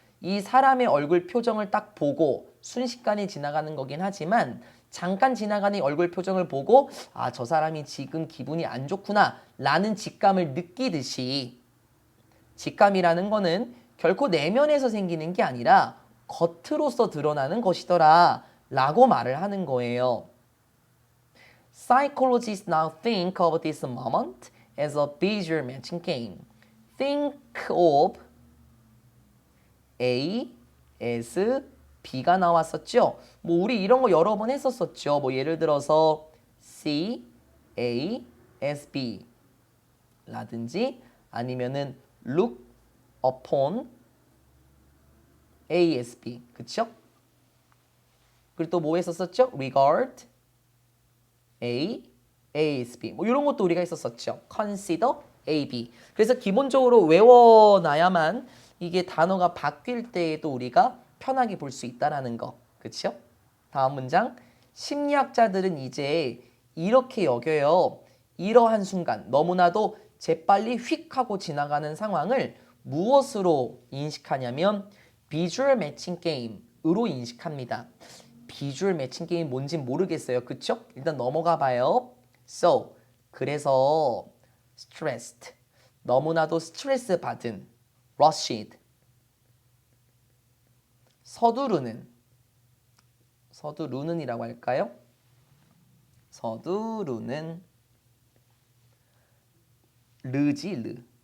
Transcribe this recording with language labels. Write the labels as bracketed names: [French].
[Korean] 이 사람의 얼굴 표정을 딱 보고 순식간에 지나가는 거긴 하지만 잠깐 지나가는 얼굴 표정을 보고 저 사람이 지금 기분이 안 좋구나 라는 직감을 느끼듯이 직감이라는 거는 결코 내면에서 생기는 게 아니라 겉으로서 드러나는 것이더라 라고 말을 하는 거예요. [English] Psychologists now think of this moment as a visual matching game. Think of A as B가 나왔었죠. [Korean] 뭐 우리 이런 거 여러 번 했었었죠. 뭐 예를 들어서 C, A, S, B 라든지 아니면은 [English] look upon A, S, B [Korean] 그쵸? 그리고 또 뭐 했었었죠? [English] regard A, A, S, B [Korean] 뭐 이런 것도 우리가 했었었죠. [English] consider A, B [Korean] 그래서 기본적으로 외워놔야만 이게 단어가 바뀔 때에도 우리가 편하게 볼 수 있다라는 거. 그렇죠? 다음 문장. 심리학자들은 이제 이렇게 여겨요. 이러한 순간 너무나도 재빨리 휙 하고 지나가는 상황을 무엇으로 인식하냐면 비주얼 매칭 게임으로 인식합니다. 비주얼 매칭 게임 뭔지 모르겠어요. 그쵸? 일단 넘어가 봐요. [English] So, [Korean] 그래서 [English] stressed. [Korean] 너무나도 스트레스 받은 rushed. 서두르는이라고 할까요? 서두르는 르지 르.